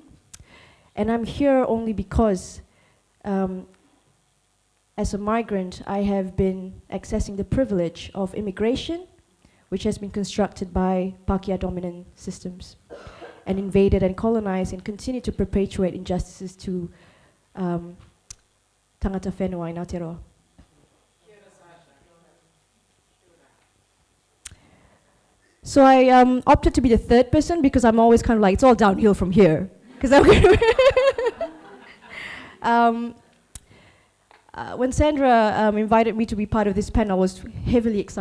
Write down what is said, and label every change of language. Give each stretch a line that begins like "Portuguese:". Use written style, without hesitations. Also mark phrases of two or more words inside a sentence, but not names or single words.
English: And I'm here only because, as a migrant, I have been accessing the privilege of immigration, which has been constructed by Pākehā dominant systems, and invaded and colonized and continue to perpetuate injustices to
Māori: tangata whenua
English: in Aotearoa. So I opted to be the third person because I'm always kind of like, it's all downhill from here. Because when Sandra invited me to be part of this panel, I was heavily excited.